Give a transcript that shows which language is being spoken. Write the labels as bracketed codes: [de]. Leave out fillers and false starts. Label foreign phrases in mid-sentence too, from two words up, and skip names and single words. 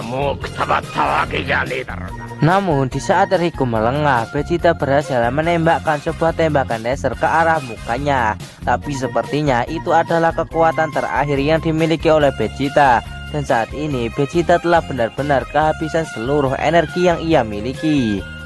[ja] もうくたばったわけじゃねえだろうな。 [id] Namun di saat Riku melengah, Vegeta berhasil menembakkan sebuah tembakan laser ke arah mukanya. Tapi sepertinya itu adalah kekuatan terakhir yang dimiliki oleh Vegeta. Dan saat ini Vegeta telah benar-benar kehabisan seluruh energi yang ia miliki.